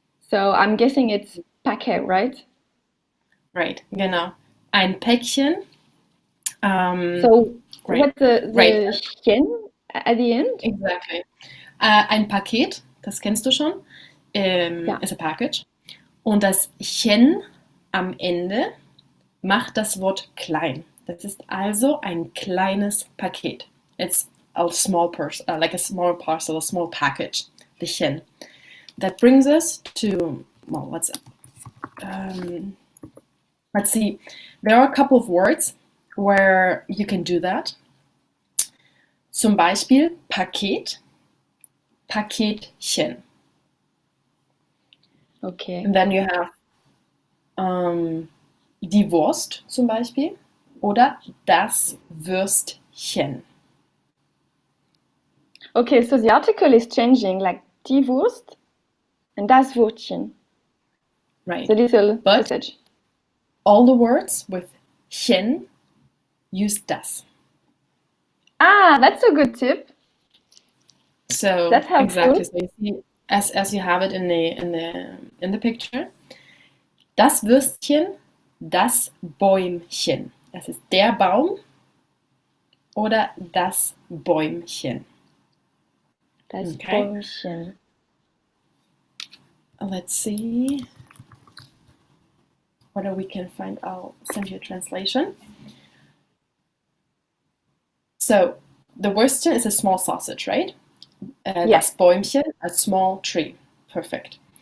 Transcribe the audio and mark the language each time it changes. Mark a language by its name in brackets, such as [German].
[English] So I'm guessing it's paquet, right? Right, [German] genau. Ein Päckchen. [English] So what's the chen at the end? Exactly. [German] Ein Paket, das kennst du schon, ist [English] a package. [German] Und das chen am Ende macht das Wort klein. Das ist also ein kleines Paket. [English] It's a small like a small parcel, a small package, the chen. That brings us to, let's see. There are a couple of words where you can do that. [German] Zum Beispiel Paket, Paketchen. [English] Okay. And then you have [German] die Wurst zum Beispiel oder das Würstchen. [English] Okay, so the article is changing, like die Wurst and das Würstchen. Right. The little message. All the words with chen use das. Ah, that's a good tip. So that's helpful. Exactly. So you see, as you have it in the picture, das Würstchen, das Bäumchen. [German] Das ist der Baum oder das Bäumchen. Das [English] Okay. [German] Bäumchen. [English] Let's see whether we can find. I'll send you a translation. So the Würstchen is a small sausage, right? Das Bäumchen, a small tree. Perfect.